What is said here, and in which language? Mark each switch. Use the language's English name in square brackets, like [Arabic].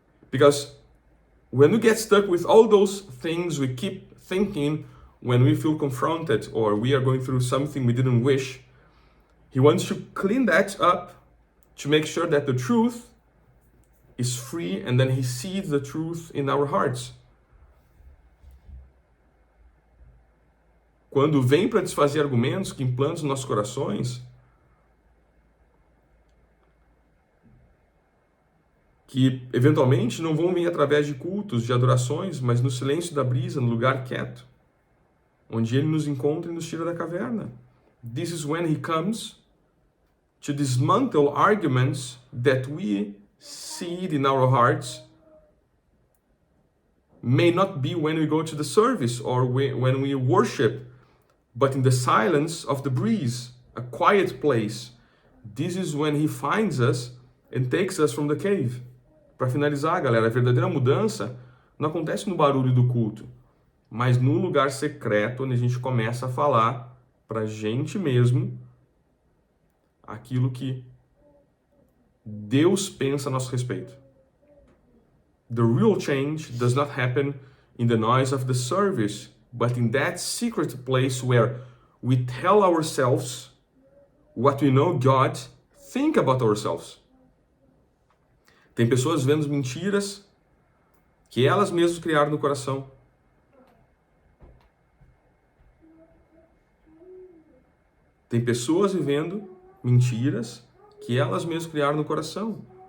[English] Because when we get stuck with all those things we keep thinking when we feel confronted or we are going through something we didn't wish, He wants to clean that up to make sure that the truth is free, and then He seeds the truth in our hearts. [Portuguese] Quando vem para desfazer argumentos que implantam nos nossos corações, que eventualmente não vão vir através de cultos, de adorações, mas no silêncio da brisa, no lugar quieto, onde Ele nos encontra e nos tira da caverna. [English] This is when He comes to dismantle arguments that we seed in our hearts. May not be when we go to the service or when we worship, but in the silence of the breeze, a quiet place. This is when He finds us and takes us from the cave. [Portuguese] Para finalizar, galera, a verdadeira mudança não acontece no barulho do culto, mas no lugar secreto, onde a gente começa a falar para a gente mesmo aquilo que Deus pensa a nosso respeito. [English] The real change does not happen in the noise of the service, but in that secret place where we tell ourselves what we know God think about ourselves. [Portuguese] Tem pessoas vendo mentiras que elas mesmas criaram no coração. Tem pessoas vivendo mentiras que elas mesmas criaram no coração.